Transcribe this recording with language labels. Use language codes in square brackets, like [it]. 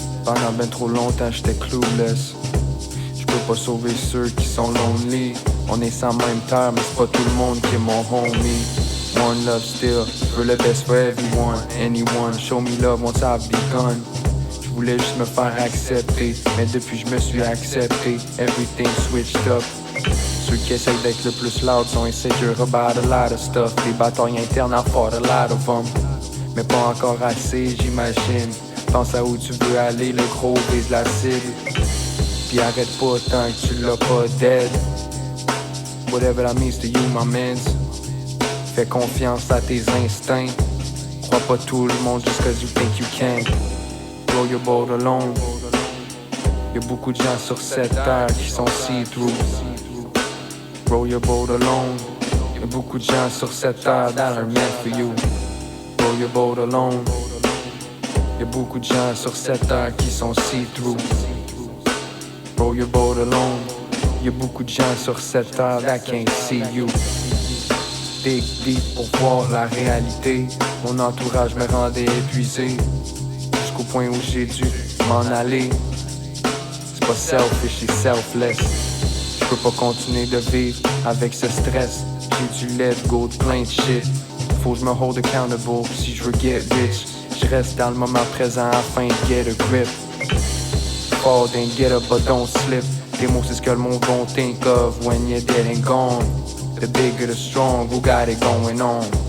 [fr] Pendant ben trop longtemps j'étais clueless. J'peux pas sauver ceux qui sont lonely. On est sans même terre mais c'est pas tout le monde qui est mon homie. [en] One love still, [fr] j'veux le [en] best for everyone. Anyone, show me love once I've begun. [fr] J'voulais juste me faire accepter, mais depuis je me suis accepté. [en] Everything switched up. [fr] Ceux qui essayent d'être le plus loud sont [en] insecure about a lot of stuff. [fr] Des batailles internes à [en] fought a lot of them. [fr] Mais pas encore assez, j'imagine. Pense à où tu veux aller, le gros vise la cible. Puis arrête pas tant que tu l'as pas dead. [en] Whatever that means to you, my mans. [fr] Fais confiance à tes instincts. Crois pas tout le monde [en] just cause you think you can. Roll your boat alone. [fr] Y'a beaucoup de gens sur cette terre qui sont see-through. [en] Roll your boat alone. [fr] Y'a beaucoup de gens sur cette terre [en] that are meant for you. Roll your boat alone. [fr] Y'a beaucoup de gens sur cette terre qui sont see-through. [en] Roll your boat alone. [fr] Y'a beaucoup de gens sur cette terre [en] that can't see you. Dig deep [fr] pour voir la réalité. Mon entourage me rendait épuisé. Jusqu'au point où j'ai dû m'en aller. C'est pas selfish et selfless. J'peux pas continuer de vivre avec ce stress. J'ai dû let go de plein de shit. Faut que je me hold accountable si je veux get rich. Je reste dans le moment présent afin de get a grip. [en] Fall then get up but don't slip. [fr] Tes mots c'est ce que le monde [en] gon' think of when you're dead and gone. The bigger the strong, who got it going on?